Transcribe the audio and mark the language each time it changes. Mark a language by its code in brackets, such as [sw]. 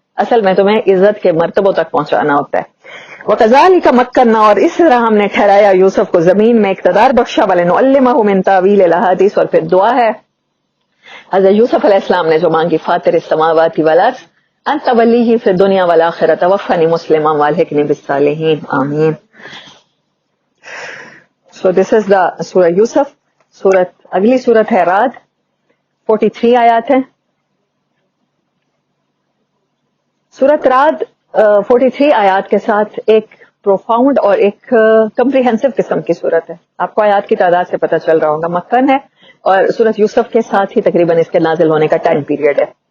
[ur] اصل میں تمہیں عزت کے مرتبوں تک پہنچانا ہوتا ہے. [ar] وَكَذَلِكَ مَكَّنَّا, [ur] اور اس طرح ہم نے ٹھہرایا یوسف کو زمین میں, اقتدار بخشا, [ar] وَلِنُعَلِّمَهُ مِن تَأْوِيلِ الْأَحَادِيثِ, [ur] اور پھر دعا ہے حضرت یوسف علیہ السلام نے جو مانگی, [ar] فاطر السماوات والارض انت ولیہ فی الدنیا والآخرہ توفنی مسلما والحقنی بالصالحین, [ur] آمین. [en] So this is the سورہ یوسف. [ur] اگلی سورت ہے رعد, 43 آیات ہیں. سورت رعد 43 آیات کے ساتھ ایک پروفاؤنڈ اور ایک کمپریہنسو قسم کی سورت ہے. آپ کو آیات کی تعداد سے پتہ چل رہا ہوگا, مکن ہے, اور سورت یوسف کے ساتھ ہی تقریباً اس کے نازل ہونے کا ٹائم پیریڈ ہے.